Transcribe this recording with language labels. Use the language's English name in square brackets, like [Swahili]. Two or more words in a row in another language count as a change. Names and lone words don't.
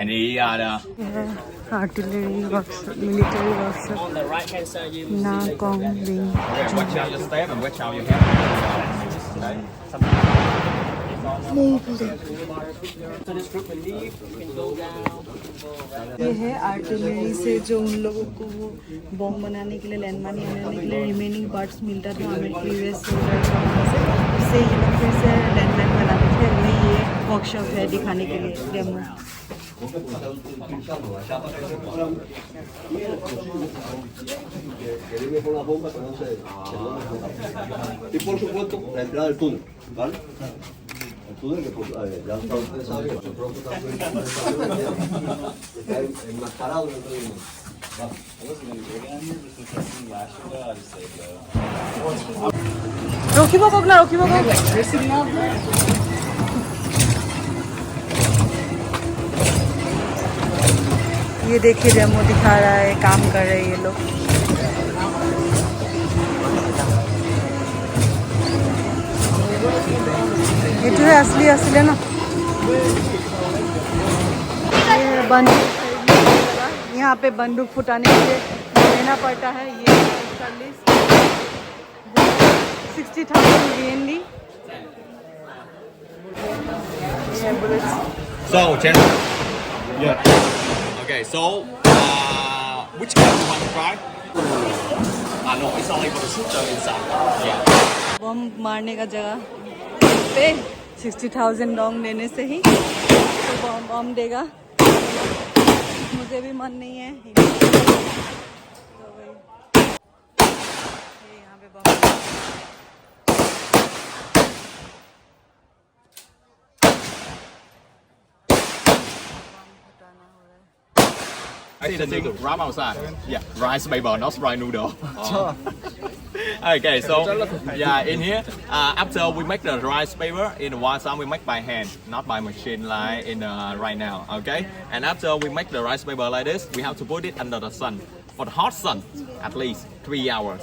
[English] And the Artillery workshop, military workshop. On the right hand side, you will Na see Kong Ling. Okay, watch out your step and watch out your head. Okay. So this group will leave, you can go down. [Hindi] ये है आर्टिलरी से जो उन लोगों को वो बॉम्ब बनाने के लिए [English] land mine [Hindi] बनाने के लिए [English] remaining parts [Hindi] मिलता था हमें [English] previous soldier [Hindi] से उससे ये लोग फिर से [English] land mine [Hindi] बनाते वर्कशॉप है दिखाने के लिए डेमो। [Spanish] Y por supuesto, la entrada del túnel, ¿vale? El túnel que ya ustedes saben, de pronto está enmascarado dentro del mundo. रोकी बको ना रोकी बको। [Hindi] ये देखिए डेमो दिखा रहा है, काम कर रहे हैं ये लोग। ये तो है असली असली है ना। ये बंदूक यहाँ पे बंदूक फुटाने के लिए देना पड़ता है। ये 60,000 VND। [English] So, General. Yeah. Okay, so which car do you want to drive? No, it's only for the shooter inside. Yeah. [Hindi] बम मारने का जगह पे 60,000 डोंग देने से ही तो बम देगा। मुझे भी मन नहीं है तो वही यहाँ पे बम फटाना हो रहा है। [English] I see the thing right outside. Yeah, rice paper, not fried noodle. Okay, so yeah, in here, after we make the rice paper in the one time we make by hand, not by machine like in right now. Okay, and after we make the rice paper like this, we have to put it under the sun for the hot sun at least 3 hours.